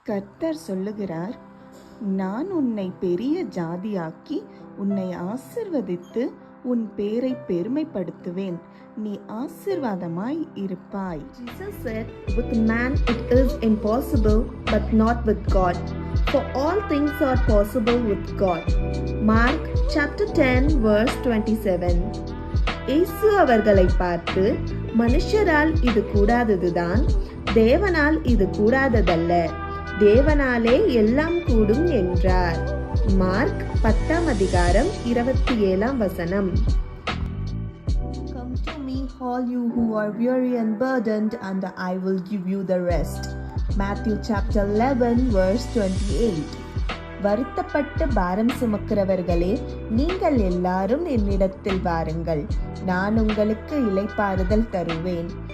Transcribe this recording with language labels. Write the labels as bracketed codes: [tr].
[ta] கர்த்தர் சொல்லுகிறார், நான் உன்னை பெரிய ஜாதியாக்கி உன்னை ஆசிர்வதித்து உன் பேரை பெருமைப்படுத்துவேன். நீ ஆசீர்வாதமாய் இருப்பாய். [en] Jesus said, with man it is impossible, but not with God. For all things are possible with God. Mark chapter 10 verse 27. [ta] இயேசு அவர்களை பார்த்து, மனுஷரால் இது கூடாததுதான், தேவனால் இது கூடாததல்ல, தேவனாலே எல்லாம் கூடும் என்றார். Mark 10:27. [en] Come to me, all you who are weary and burdened, and I will give you the rest. Matthew chapter 11 verse 28. [ta] வருத்தப்பட்டு பாரம் சுமக்கிறவர்களே, நீங்கள் எல்லாரும் என்னிடத்தில் வாருங்கள், நான் உங்களுக்கு இளைப்பாறுதல் தருவேன்.